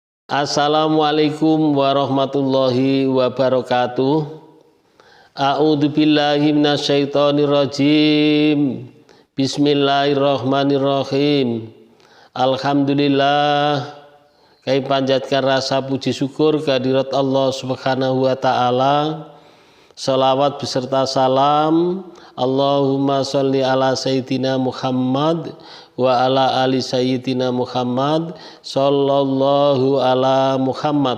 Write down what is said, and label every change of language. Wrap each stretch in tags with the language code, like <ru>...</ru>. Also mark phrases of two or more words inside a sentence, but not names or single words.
<ar>السلام عليكم ورحمة الله وبركاته. أعوذ بالله من الشيطان الرجيم. بسم الله الرحمن الرحيم.</ar> <id>Alhamdulillah, kami panjatkan rasa puji syukur kehadirat Allah</id> <ar>سبحانه وتعالى.</ar> <id>Salawat beserta salam</id> <ar>اللهم صل على سيدنا محمد وعلى آل سيدنا محمد صلى الله على محمد.</ar>